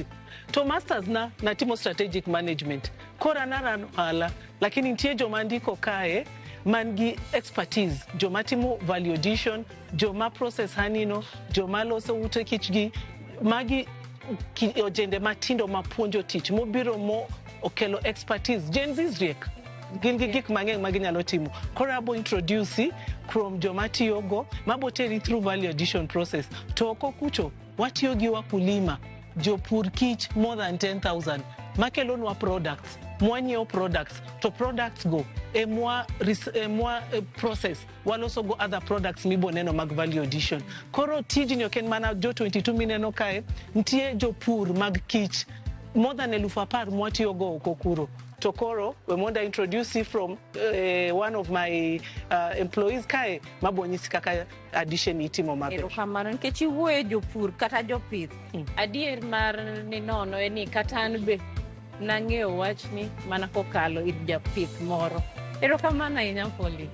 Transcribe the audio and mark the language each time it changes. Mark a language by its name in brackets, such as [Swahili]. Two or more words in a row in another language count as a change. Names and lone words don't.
[Luo (Kenya and Tanzania)] To masters na natimo [English] strategic management. [Luo (Kenya and Tanzania)] Kora naran ohala, lakini nitie joma ndiko kae man gi expertise, joma timo [English] value addition, [Luo (Kenya and Tanzania)] joma process hanino, joma loso ute kichgi, magi ojende matindo mapuonjo tich, mobiro mo okelo expertise. Gen Z's riek. Gin gi gik mang'eny ma ginyalo timo. Koro abo [English] introduce from [Luo (Kenya and Tanzania)] joma tiyogo mabo teri through [English] value addition process. [Luo (Kenya and Tanzania)] To oko kucho watiyo gi wakulima, jopur kich [English] more than 10,000 [Luo (Kenya and Tanzania)] makelonwa products, mwanyiewo products, to products go emwa process waloso go [English] other products [Luo (Kenya and Tanzania)] miboneno mag [English] value addition. [Luo (Kenya and Tanzania)] Koro tijni ok en mana jo 22 mineno kae, ntie jopur mag kich [English] more than 10,000 [Luo (Kenya and Tanzania)] mwatiyogo oko kuro. To koro we monda [English] introduce you from one of my employees [Luo (Kenya and Tanzania)] kae mabonyisi kaka addition itimo maber. Ero kamano nikech iwuoyo jopur kata jopith. Adier mar ni nono eni kata an be nang'eyo wachni mana kokalo ir japith moro. Ero kamano ahinya Poli.